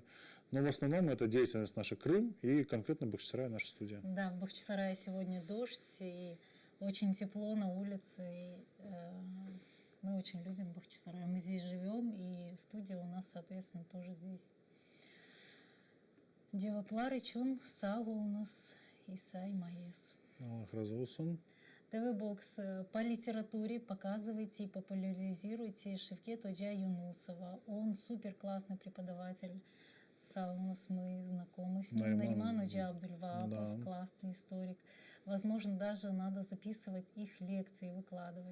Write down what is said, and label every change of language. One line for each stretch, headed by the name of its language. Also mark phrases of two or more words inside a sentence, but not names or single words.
Russian: Но в основном это деятельность наша Крым и конкретно Бахчисарай, наша студия. Да, в Бахчисарае сегодня дождь и очень тепло на улице. И, мы очень любим Бахчисарай. Мы здесь живем, и студия у нас, соответственно, тоже здесь. Дева Пларичун, Сагу у нас, Исай Маес.
Crimean Tatar: Аллах разы olsun.
Russian: ТВ-бокс по литературе показывайте и популяризируйте Шевкет Оджа Юнусова. Он супер классный преподаватель. Саунус, мы знакомы с ним. Нариман Оджа Абдульваапов, да. Классный историк. Возможно, даже надо записывать их лекции, выкладывать.